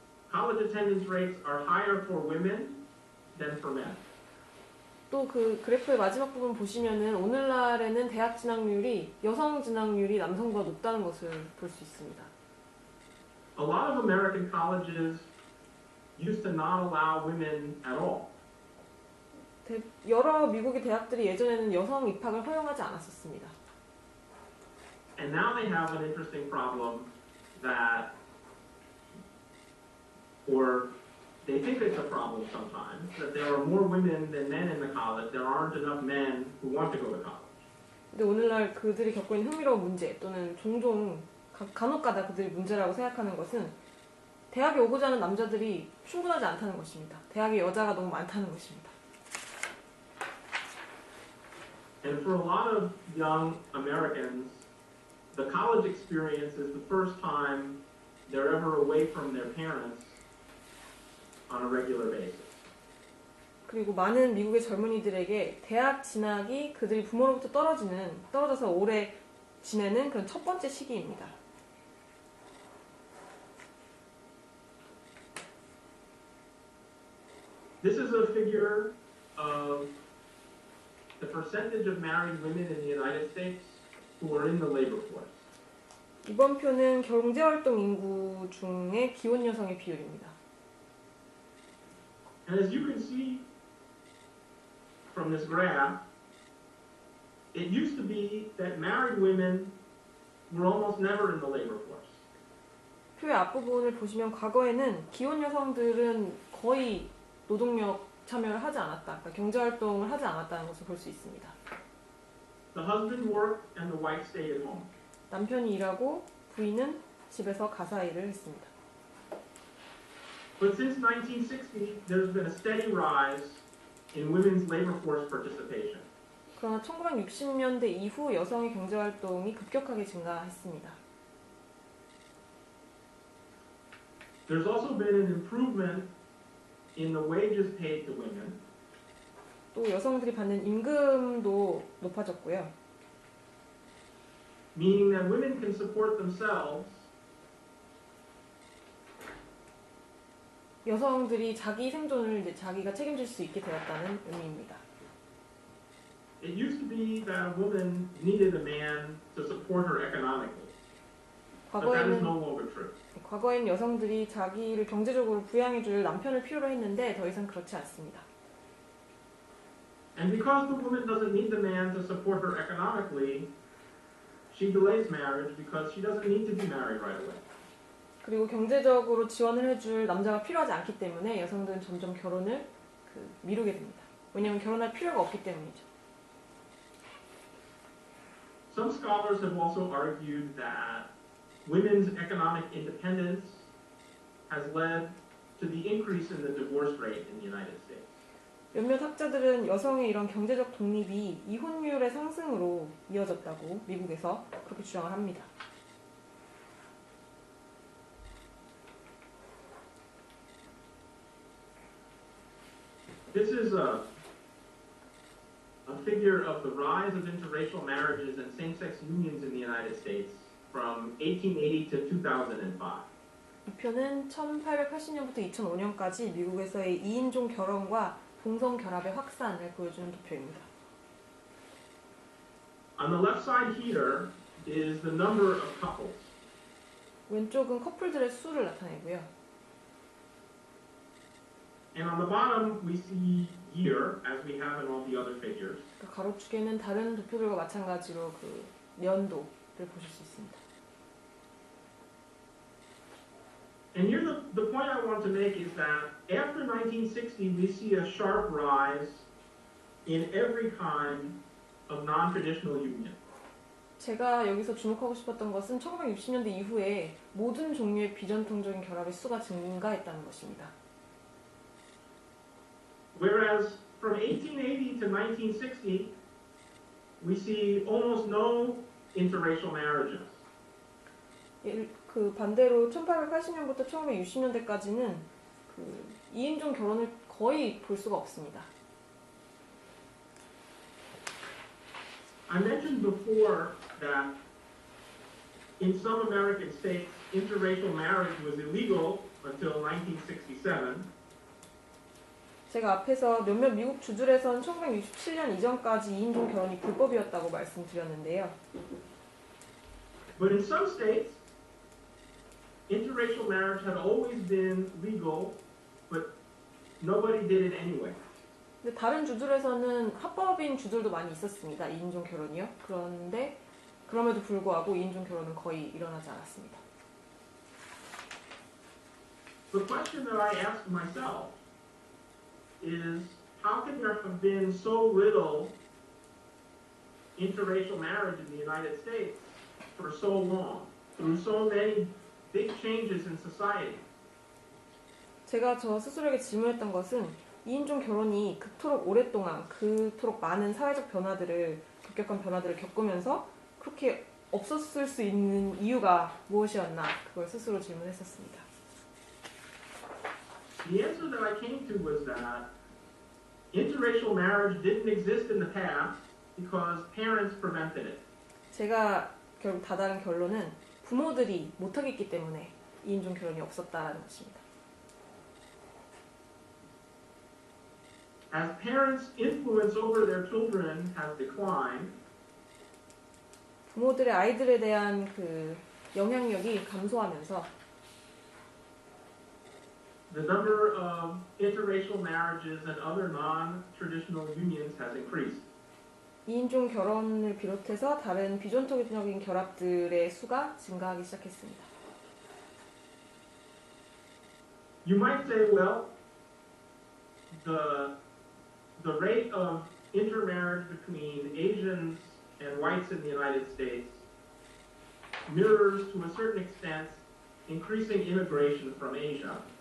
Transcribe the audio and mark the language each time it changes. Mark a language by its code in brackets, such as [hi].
[en] College attendance rates are higher for women than for men. [ko] 또 그래프의 마지막 부분 보시면은 오늘날에는 대학 진학률이 여성 진학률이 남성보다 높다는 것을 볼 수 있습니다. [en] A lot of American colleges used to not allow women at all. [ko] 여러 미국의 대학들이 예전에는 여성 입학을 허용하지 않았었습니다. [en] And now they have an interesting problem that, or they think it's a problem sometimes, that there are more women than men in the college. There aren't enough men who want to go to college. [ko] 근데 오늘날 그들이 겪고 있는 흥미로운 문제 또는 종종 간혹가다 그들이 문제라고 생각하는 것은 대학에 오고자 하는 남자들이 충분하지 않다는 것입니다. 대학에 여자가 너무 많다는 것입니다. [en] And for a lot of young Americans, the college experience is the first time they're ever away from their parents on a regular basis. [ko] 그리고 많은 미국의 젊은이들에게 대학 진학이 그들이 부모로부터 떨어져서 오래 지내는 그런 첫 번째 시기입니다. [en] This is a figure of the percentage of married women in the United States who are in the labor force. [ko] 이번 표는 경제활동 인구 중에 기혼 여성의 비율입니다. [en] And as you can see from this graph, it used to be that married women were almost never in the labor force. [ko] 표의 앞부분을 보시면 과거에는 기혼 여성들은 거의 노동력 참여를 하지 않았다, 그러니까 경제활동을 하지 않았다는 것을 볼 수 있습니다. [en] The husband worked and the wife stayed at home. [ko] 남편이 일하고 부인은 집에서 가사 일을 했습니다. [en] But since 1960, there's been a steady rise in women's labor force participation. [ko] 그러나 1960년대 이후 여성의 경제활동이 급격하게 증가했습니다. [en] There's also been an improvement in the wages paid to women. [ko] 또 여성들이 받는 임금도 높아졌고요. [en] Meaning that women can support themselves [ko] 여성들이 자기 생존을 이제 자기가 책임질 수 있게 되었다는 의미입니다. [en] It used to be that a woman needed a man to support her economically, but that is no longer true. [ko] 과거에는 여성들이 자기를 경제적으로 부양해줄 남편을 필요로 했는데 더 이상 그렇지 않습니다. [en] And because the woman doesn't need the man to support her economically, she delays marriage because she doesn't need to be married right away. [ko] 그리고 경제적으로 지원을 해줄 남자가 필요하지 않기 때문에 여성들은 점점 결혼을 미루게 됩니다. 왜냐하면 결혼할 필요가 없기 때문이죠. [en] Some scholars have also argued that women's economic independence has led to the increase in the divorce rate in the United States. [ko] 몇몇 학자들은 여성의 이런 경제적 독립이 이혼율의 상승으로 이어졌다고 미국에서 그렇게 주장을 합니다. [en] This is a figure of the rise of interracial marriages and same-sex unions in the United States from 1880 to 2005. [ko] 이 표는 1880년부터 2005년까지 미국에서의 2인종 결혼과 동성 결합의 확산을 보여주는 도표입니다. [en] On the left side here is the number of couples. [ko] 왼쪽은 커플들의 수를 나타내고요. [en] And on the bottom we see year, as we have in all the other figures. [ko] 가로축에는 다른 도표들과 마찬가지로 그 연도를 보실 수 있습니다. [en] And here the point I want to make is that after 1960 we see a sharp rise in every kind of non-traditional union. [ko] 제가 여기서 주목하고 싶었던 것은 1960년대 이후에 모든 종류의 비전통적인 결합의 수가 증가했다는 것입니다. [en] Whereas from 1880 to 1960 we see almost no interracial marriages. [ko] 그 반대로 1880년부터 1960년대까지는 그 2인종 결혼을 거의 볼 수가 없습니다. [en] I mentioned before that in some American states interracial marriage was illegal until 1967. [ko] 제가 앞에서 몇몇 미국 주들에선 1967년 이전까지 2인종 결혼이 불법이었다고 말씀드렸는데요. [en] But in some states, interracial marriage had always been legal, but nobody did it anyway. [ko] 근데 다른 주들에서는 합법인 주들도 많이 있었습니다. 2인종 결혼이요. 그런데 그럼에도 불구하고 2인종 결혼은 거의 일어나지 않았습니다. [en] The question that I ask myself is how can there have been so little interracial marriage in the United States for so long, through so many big changes in society? [ko] 제가 저 스스로에게 질문했던 것은 2인종 결혼이 그토록 오랫동안 그토록 많은 사회적 급격한 변화들을 겪으면서 그렇게 없었을 수 있는 이유가 무엇이었나 그걸 스스로 질문했었습니다. [en] The answer that I came to was that interracial marriage didn't exist in the past because parents prevented it. [ko] 제가 결국 다다른 결론은 부모들이 못하겠기 때문에 2인종 결혼이 없었다는 것입니다. [en] As parents' influence over their children has declined, [ko] 부모들의 아이들에 대한 그 영향력이 감소하면서 [en] the number of interracial marriages and other non-traditional unions has increased. [ko] 2인종 결혼을 비롯해서 다른 비전통적인 결합들의 수가 증가하기 시작했습니다. [en] You might say, well, the rate of intermarriage between Asians and whites in the United States mirrors to a certain extent increasing immigration from Asia.